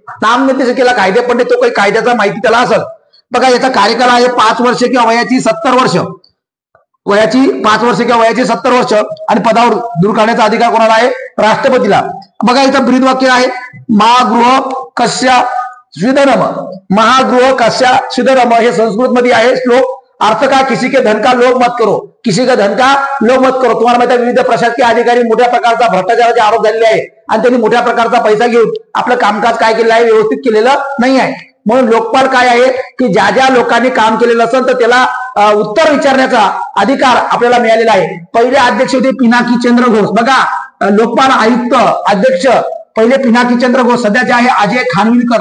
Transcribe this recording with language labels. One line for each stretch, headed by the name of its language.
Marathi: नामनिर्देश केलेला कायदे पंडित तो काही कायद्याचा माहिती त्याला असेल. बघा याचा कार्यकाल आहे 5 वर्ष किंवा वयाची 70 वर्ष, वयाची 5 वर्ष किंवा वयाची 70 वर्ष. आणि पदावर दूर करण्याचा अधिकार कोणाला आहे, राष्ट्रपतीला. बघा याचं ब्रीद वाक्य आहे,
Sanskrit: महागृह कस्या स्विधनम. महागृह कस्या स्विधनम
Marathi: हे संस्कृत मध्ये आहे श्लोक.
Hindi: अर्थ का, किसी के धन का लोभ मत करो, किसी का धन का लोभ मत करो.
Marathi: तुम्हाला माहिती आहे विविध प्रशासकीय अधिकारी मोठ्या प्रकारचा भ्रष्टाचाराचे आरोप झालेले आहे आणि त्यांनी मोठ्या प्रकारचा पैसा घेऊन आपलं कामकाज काय केलेलं आहे, व्यवस्थित केलेलं नाही आहे. म्हणून लोकपाल काय आहे की ज्या ज्या लोकांनी काम केलेलं असेल तर त्याला उत्तर विचारण्याचा अधिकार आपल्याला मिळालेला आहे. पहिले अध्यक्ष होते पिनाकी चंद्र घोष. बघा लोकपाल आयुक्त अध्यक्ष पहिले पिनाकी चंद्र घोष, सध्याचे आहे अजय खानविलकर.